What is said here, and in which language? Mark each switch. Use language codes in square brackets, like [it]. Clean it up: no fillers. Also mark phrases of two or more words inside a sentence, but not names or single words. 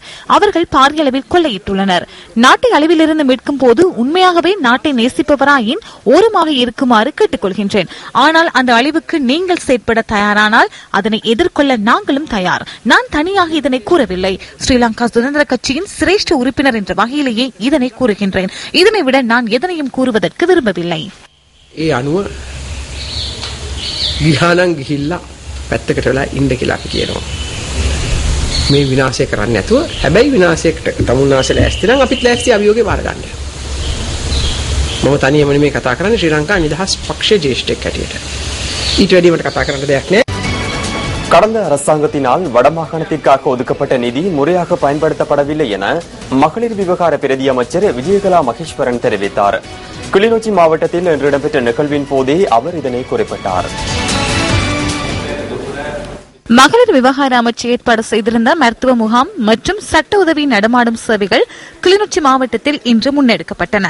[ta] அவர்கள் பாரிய அளவில் கொள்ளையிட்டுள்ளனர். நாட்டை அழிவிலிருந்து மீட்கும் போது உண்மையாகவே நாட்டை நேசிப்பவராயின் ஓரமாக இருக்குமாறு கேட்டுக்கொள்கின்றேன். ஆனால் அந்த அழிவுக்கு நீங்கள் செயற்பட தயாரானால் அதனை எதிர்கொள்ள நாங்களும் தயார். நான் தனியாக இதனை கூறவில்லை. ஸ்ரீலங்கா சுதந்திர கட்சியின் சிரேஷ்ட உறுப்பினர் என்ற வகையிலேயே இதனை கூறுகின்றேன். இதனை விட நான் எதனையும் கூறுவதற்கு விரும்பவில்லை. [si] පැත්තකට වෙලා ඉන්න කියලා අපි කියනවා. මේ විනාශය කරන්නේ නැතුව හැබැයි විනාශයකට තමුන්නාසල ඇස්ති නම් අපිත් ලෑස්ති අභියෝගේ බාර ගන්න. මම තනියම නෙමෙයි කතා කරන්නේ ශ්‍රී ලංකා නිදහස් පක්ෂයේ ජ්‍යෙෂ්ඨෙක් හැටියට. ඊට වැඩි මට කතා කරන්න දෙයක් නැහැ. [ta] கடந்த அரசாங்கத்தினால் வடமாகாணத்திற்காக ஒதுக்கப்பட்ட நிதி முறையாக பயன்படுத்தப்படவில்லை என மகளிர் விவகார பிரதி அமைச்சர் விஜயகலா மகேஸ்வரன் தெரிவித்தார். கிளிநொச்சி மாவட்டத்தில் இன்று இடம்பெற்ற நிகழ்வின் போதே அவர் இதனை குறிப்பிட்டார். மகளிர் விவகார அமைச்சு ஏற்பாடு செய்திருந்த மருத்துவ முகாம் மற்றும் சட்ட உதவி நடமாடும் சேவைகள் கிளிநொச்சி மாவட்டத்தில் இன்று முன்னெடுக்கப்பட்டன.